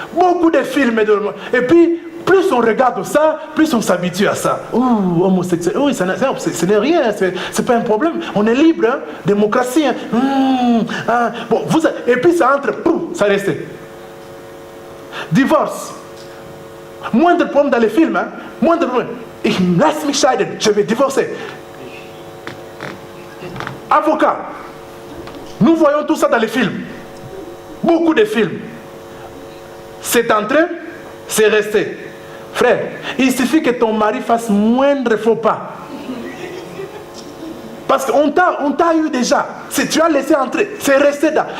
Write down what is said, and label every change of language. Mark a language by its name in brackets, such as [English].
[French] Beaucoup de films de l'homosexualité. Et puis, plus on regarde ça, plus on s'habitue à ça. Ouh, homosexuel, oui, ce n'est rien, c'est pas un problème. On est libre, hein? Démocratie. Hein? Bon, et puis ça entre, ça reste. Divorce. Moindre problème dans les films, hein? Moindre problème. [German] Ich lasse mich scheiden, [French] je vais divorcer. Avocat. Nous voyons tout ça dans les films. Beaucoup de films. C'est entré, c'est resté. Frère, il suffit que ton mari fasse moindre faux pas. Parce qu'on t'a eu déjà. Si tu as laissé entrer, c'est resté là.